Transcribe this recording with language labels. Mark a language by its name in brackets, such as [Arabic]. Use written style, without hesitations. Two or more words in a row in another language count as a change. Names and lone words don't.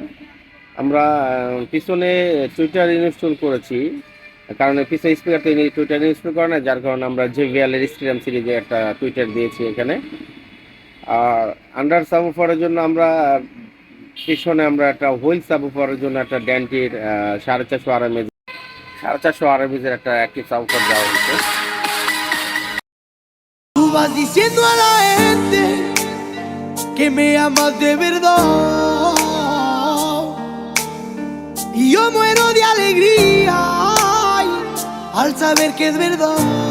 [Bangla] আমরা পিছনে [English] tweeter install [Bangla] করেছি, কারণ পিছনে স্পিকার তো [English] tweeter install [Bangla] করে না, যার কারণে আমরা JBL এর স্টেডিয়াম সিরিজে একটা টুইটার দিয়েছি এখানে। আর [English] under subwoofer [Bangla] জন্য আমরা পিছনে একটা হুইল সাবউফারের জন্য একটা ড্যান্টির 450 RMS একটা [English] active subwoofer [Bangla] দেওয়া হয়েছে। [Spanish] Tú vas diciendo a la gente que me amas de verdad y yo muero de alegría ay, al saber que es verdad.